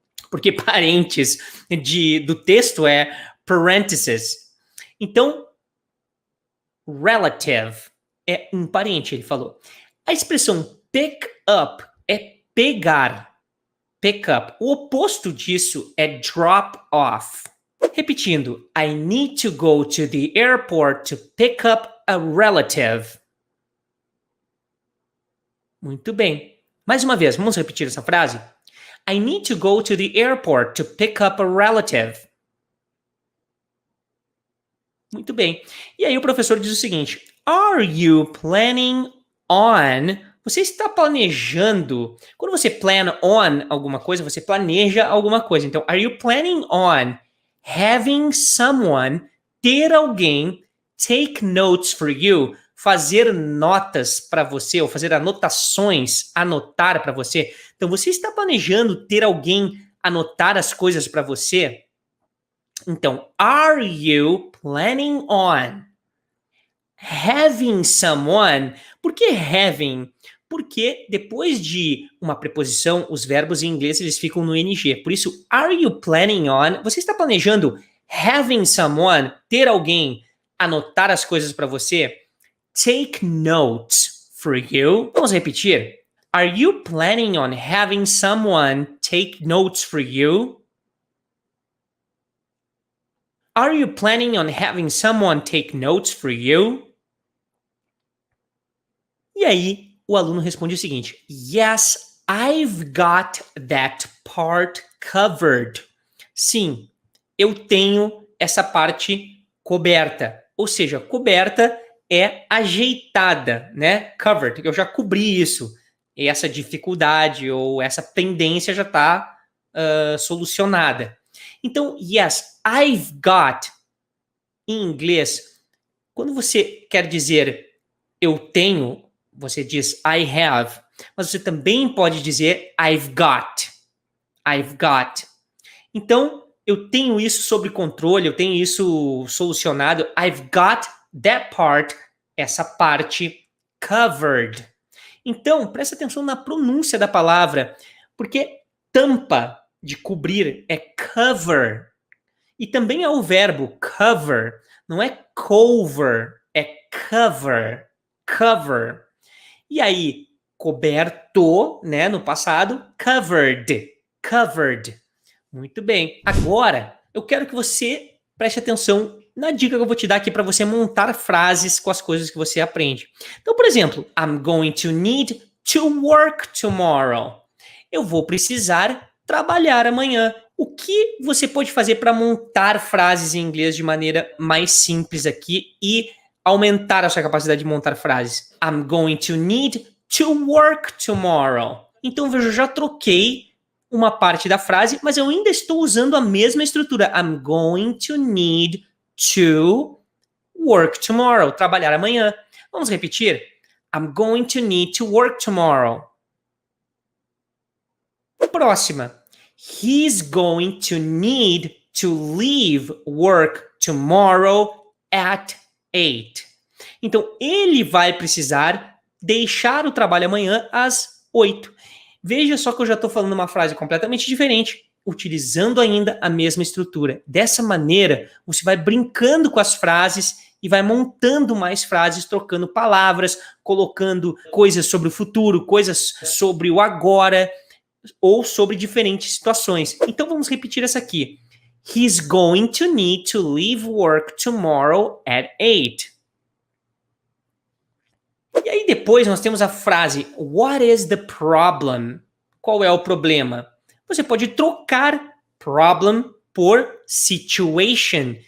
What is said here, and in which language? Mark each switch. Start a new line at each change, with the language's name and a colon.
Portuguese: Porque parentes do texto é parentheses. Então, relative é um parente, ele falou. A expressão pick up é pegar. Pick up. O oposto disso é drop off.
English: Repetindo, I need to go to the airport to pick up a relative.
Portuguese: Muito bem. Mais uma vez, vamos repetir essa frase?
English: I need to go to the airport to pick up a relative.
Portuguese: Muito bem. E aí o professor diz o seguinte:
English: Are you planning on?
Portuguese: Você está planejando. Quando você plan on alguma coisa, você planeja alguma coisa. Então,
English: are you planning on having someone,
Portuguese: ter alguém,
English: take notes for you,
Portuguese: fazer notas para você, ou fazer anotações, anotar para você? Então, você está planejando ter alguém anotar as coisas para você?
English: Então, are you planning on having someone?
Portuguese: Por que having? Porque depois de uma preposição, os verbos em inglês eles ficam no NG. Por isso,
English: are you planning on?
Portuguese: Você está planejando
English: having someone,
Portuguese: ter alguém anotar as coisas para você?
English: Take notes for you.
Portuguese: Vamos repetir.
English: Are you planning on having someone take notes for you? Are you planning on having someone take notes for you?
Portuguese: E aí, o aluno responde o seguinte: Yes,
English: I've got that part covered.
Portuguese: Sim, eu tenho essa parte coberta. Ou seja, coberta é ajeitada, né? Covered, eu já cobri isso. E essa dificuldade ou essa pendência já está solucionada. Então, yes, I've got, em inglês, quando você quer dizer eu tenho, você diz I have, mas você também pode dizer I've got. I've got. Então, eu tenho isso sob controle, eu tenho isso solucionado.
English: I've got that part,
Portuguese: essa parte
English: covered.
Portuguese: Então, presta atenção na pronúncia da palavra, porque tampa de cobrir é cover. E também é o verbo cover, não é cover, é cover. Cover. E aí, coberto, né, no passado, covered. Covered. Muito bem. Agora, eu quero que você preste atenção na dica que eu vou te dar aqui para você montar frases com as coisas que você aprende. Então, por exemplo,
English: I'm going to need to work tomorrow.
Portuguese: Eu vou precisar trabalhar amanhã. O que você pode fazer para montar frases em inglês de maneira mais simples aqui e aumentar a sua capacidade de montar frases?
English: I'm going to need to work tomorrow.
Portuguese: Então, veja, eu já troquei uma parte da frase, mas eu ainda estou usando a mesma estrutura.
English: I'm going to need to work tomorrow.
Portuguese: Trabalhar amanhã. Vamos repetir?
English: I'm going to need to work tomorrow. Próxima. He's going to need to leave work tomorrow at 8.
Portuguese: Então, ele vai precisar deixar o trabalho amanhã às 8. Veja só que eu já estou falando uma frase completamente diferente, utilizando ainda a mesma estrutura. Dessa maneira, você vai brincando com as frases e vai montando mais frases, trocando palavras, colocando coisas sobre o futuro, coisas sobre o agora, ou sobre diferentes situações. Então vamos repetir essa aqui.
English: He's going to need to leave work tomorrow at 8.
Portuguese: E aí depois nós temos a frase
English: What is the problem?
Portuguese: Qual é o problema? Você pode trocar problem por situation.